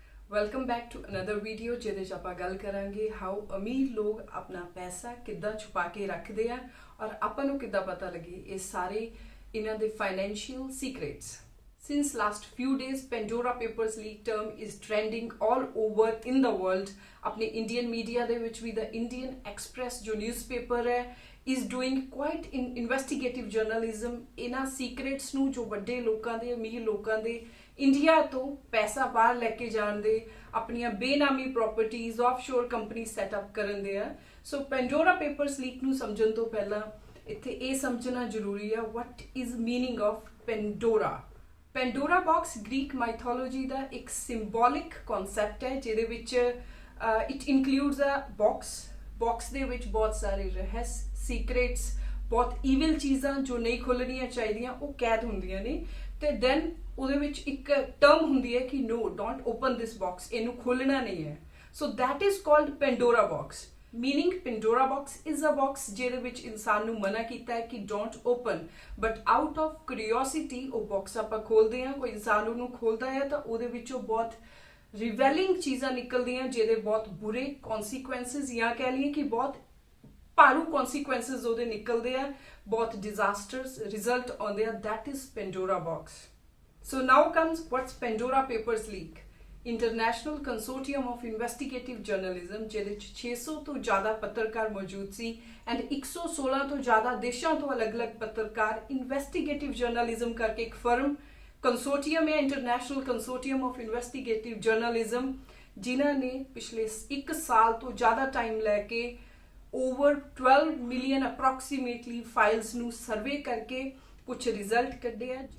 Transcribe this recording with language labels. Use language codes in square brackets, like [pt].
[pa] Welcome back to another video ਜਿਹਦੇ 'ਚ ਆਪਾਂ ਗੱਲ ਕਰਾਂਗੇ ਹਾਊ ਅਮੀਰ ਲੋਕ ਆਪਣਾ ਪੈਸਾ ਕਿੱਦਾਂ ਛੁਪਾ ਕੇ ਰੱਖਦੇ ਆ ਔਰ ਆਪਾਂ ਨੂੰ ਕਿੱਦਾਂ ਪਤਾ ਲੱਗੇ ਇਹ ਸਾਰੇ ਇਹਨਾਂ ਦੇ financial secrets. [en] Since last few days, Pandora Papers leak term is trending all over in the world. [hi] अपने [en] Indian media [pa] ਦੇ ਵਿੱਚ ਵੀ [en] the Indian Express [hi] जो [en] newspaper [hi] है [en] is doing quite investigative journalism. [pa] ਇਹਨਾਂ secrets ਨੂੰ ਜੋ ਵੱਡੇ ਲੋਕਾਂ ਦੇ ਅਮੀਰ ਲੋਕਾਂ ਦੇ ਇੰਡੀਆ ਤੋਂ ਪੈਸਾ ਬਾਹਰ ਲੈ ਕੇ ਜਾਣ ਦੇ ਆਪਣੀਆਂ ਬੇਨਾਮੀ ਪ੍ਰੋਪਰਟੀਜ਼ ਆਫਸ਼ੋਰ ਕੰਪਨੀ ਸੈਟਅਪ ਕਰਨ ਦੇ ਆ. ਸੋ ਪੈਂਡੋਰਾ ਪੇਪਰਸ ਲੀਕ ਨੂੰ ਸਮਝਣ ਤੋਂ ਪਹਿਲਾਂ ਇੱਥੇ ਇਹ ਸਮਝਣਾ ਜ਼ਰੂਰੀ ਆ [en] what is meaning of Pandora. [pa] ਪੈਂਡੋਰਾ box Greek mythology ਦਾ ਇੱਕ ਸਿੰਬੋਲਿਕ ਕਨਸੈਪਟ ਹੈ ਜਿਹਦੇ ਵਿੱਚ [en] it includes a box [pa] ਦੇ ਵਿੱਚ ਬਹੁਤ ਸਾਰੇ ਰਹੱਸ ਸੀਕ੍ਰੇਟਸ ਬਹੁਤ ਈਵਿਲ ਚੀਜ਼ਾਂ ਜੋ ਨਹੀਂ ਖੋਲਣੀਆਂ ਚਾਹੀਦੀਆਂ ਉਹ ਕੈਦ ਹੁੰਦੀਆਂ ਨੇ ਤੇ ਦੈਨ ਉਹਦੇ ਵਿੱਚ ਇੱਕ ਟਰਮ ਹੁੰਦੀ ਹੈ ਕਿ [en] no don't open this box [pa] ਇਹਨੂੰ ਖੋਲਣਾ ਨਹੀਂ ਹੈ. [en] So that is called Pandora box. Meaning Pandora box is a box [pa] ਜਿਹਦੇ ਵਿੱਚ ਇਨਸਾਨ ਨੂੰ ਮਨਾ ਕੀਤਾ ਹੈ ਕਿ [en] don't open, but out of curiosity [pa] ਉਹ [en] box [pa] ਆਪਾਂ ਖੋਲਦੇ ਹਾਂ. ਕੋਈ ਇਨਸਾਨ ਉਹਨੂੰ ਖੋਲਦਾ ਹੈ ਤਾਂ ਉਹਦੇ ਵਿੱਚੋਂ ਬਹੁਤ ਰਿਵੈਲਿੰਗ ਚੀਜ਼ਾਂ ਨਿਕਲਦੀਆਂ ਜਿਹਦੇ ਬਹੁਤ ਬੁਰੇ consequences ਜਾਂ ਕਹਿ ਲਈਏ ਕਿ ਬਹੁਤ ਭਾਰੂ consequences ਉਹਦੇ ਨਿਕਲਦੇ ਆ, ਬਹੁਤ disasters result ਆਉਂਦੇ ਆ. [en] That is Pandora box. So now comes what's Pandora Papers leak. [pa] International consortium of investigative journalism ਜਿਹਦੇ 'ਚ 600 ਤੋਂ ਜ਼ਿਆਦਾ ਪੱਤਰਕਾਰ ਮੌਜੂਦ ਸੀ ਐਂਡ 116 ਤੋਂ ਜ਼ਿਆਦਾ ਦੇਸ਼ਾਂ ਤੋਂ ਅਲੱਗ-ਅਲੱਗ ਪੱਤਰਕਾਰ ਇਨਵੈਸਟੀਗੇਟਿਵ ਜਰਨਲਿਜ਼ਮ ਕਰਕੇ ਇੱਕ ਫਰਮ ਕੰਸੋਰਟੀਅਮ ਹੈ international consortium of investigative journalism ਜਿਨ੍ਹਾਂ ਨੇ ਪਿਛਲੇ 1 ਸਾਲ ਤੋਂ ਜ਼ਿਆਦਾ ਟਾਈਮ ਲੈ ਕੇ ਓਵਰ 12 ਮਿਲੀਅਨ ਅਪਰੋਕਸੀਮੇਟਲੀ ਫਾਈਲਸ ਨੂੰ ਸਰਵੇ ਕਰਕੇ ਕੁਝ ਰਿਜ਼ਲਟ ਕੱਢੇ ਆ.